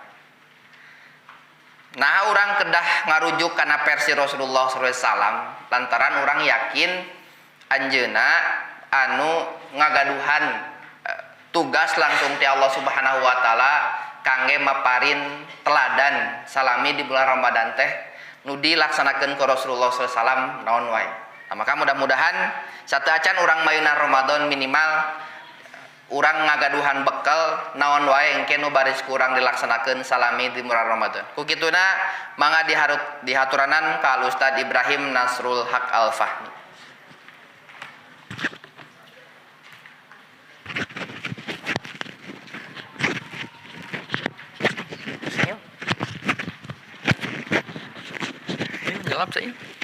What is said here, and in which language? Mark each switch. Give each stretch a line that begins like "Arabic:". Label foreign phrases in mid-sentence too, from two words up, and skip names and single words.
Sundanese: Nah urang kedah ngarujuk kana versi Rasulullah SAW lantaran urang yakin anjeuna anu ngagaduhan tugas langsung ti Allah
Arabic: Subhanahu wa taala
Sundanese: kangge maparin teladan salami di bulan Ramadan teh nu dilaksanakeun ku Rasulullah
Arabic: sallallahu alaihi wasallam
Sundanese: naon wae. Nah, maka mudah-mudahan satu acan urang mayunan Ramadan minimal urang ngagaduhan bekal naon wae engke nu baris kurang dilaksanakeun salami di bulan Ramadan. Ku kituna mangga dihaturanan ka Ustaz Ibrahim Nasrul Haq Al-Fahmi.
Indonesian: Gelap saya.